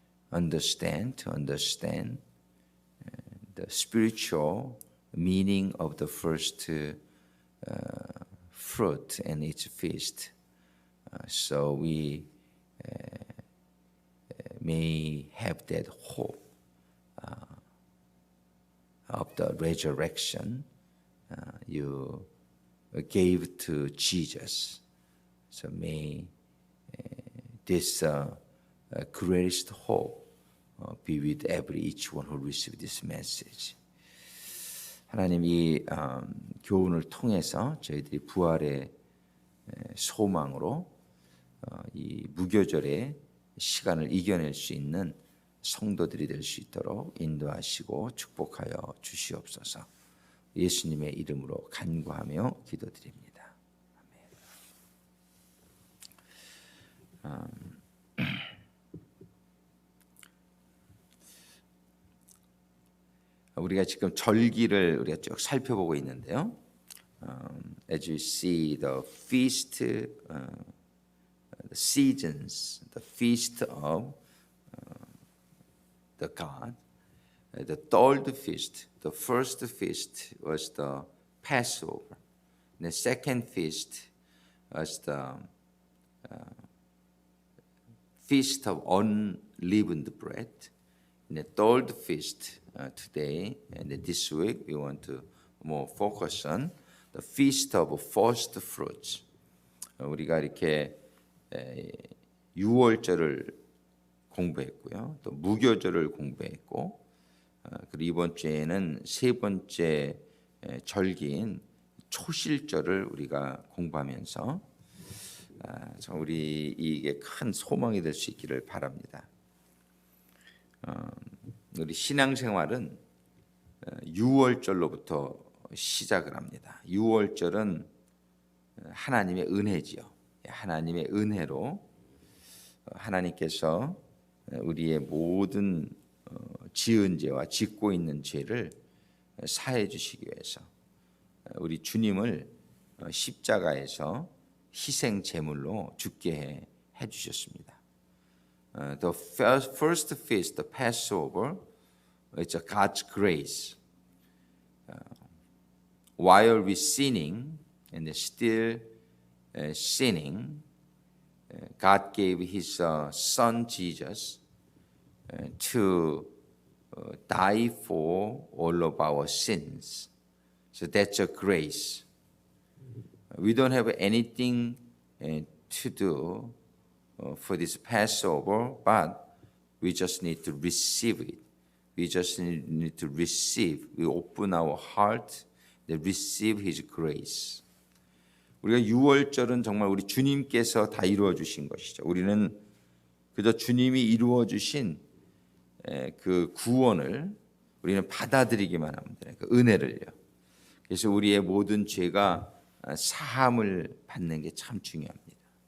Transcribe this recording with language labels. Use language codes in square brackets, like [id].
[en] To understand the spiritual meaning of the first fruit and its feast, so we may have that hope of the resurrection you gave to Jesus. So may this greatest hope be with every each one who receive this message. [ko] 하나님 이 교훈을 통해서 저희들이 부활의 소망으로 이 무교절의 시간을 이겨낼 수 있는 성도들이 될 수 있도록 인도하시고 축복하여 주시옵소서. 예수님의 이름으로 간구하며 기도드립니다. 아멘. 우리가 지금 절기를 우리가 쭉 살펴보고 있는데요. [en] As you see the feast, the seasons, the feast of the God, the third feast, the first feast was the Passover. The second feast was the feast of unleavened bread. And the third feast today and this week we want to more focus on the feast of first fruits. [ko] 우리가 이렇게 유월절을 공부했고요. 또 무교절을 공부했고 그리고 이번 주에는 세 번째 절기인 초실절을 우리가 공부하면서 우리 이게 큰 소망이 될 수 있기를 바랍니다. 우리 신앙생활은 유월절로부터 시작을 합니다. 유월절은 하나님의 은혜지요. 하나님의 은혜로 하나님께서 우리의 모든 지은 죄와 짓고 있는 죄를 사해 주시기 위해서 우리 주님을 십자가에서 희생 제물로 죽게 해 주셨습니다. [en] The first feast, the Passover, it's a God's grace. While we sinning and still sinning, God gave His Son Jesus to die for all of our sins. So that's a grace. We don't have anything to do for this Passover, but we just need to receive it. We just need to receive. We open our heart to receive His grace. [ko] 우리가 유월절은 정말 우리 주님께서 다 이루어 주신 것이죠. 우리는 그저 주님이 이루어 주신 그 구원을 우리는 받아들이기만 하면 돼요. 그 은혜를요. 그래서 우리의 모든 죄가 사함을 받는 게 참 중요합니다.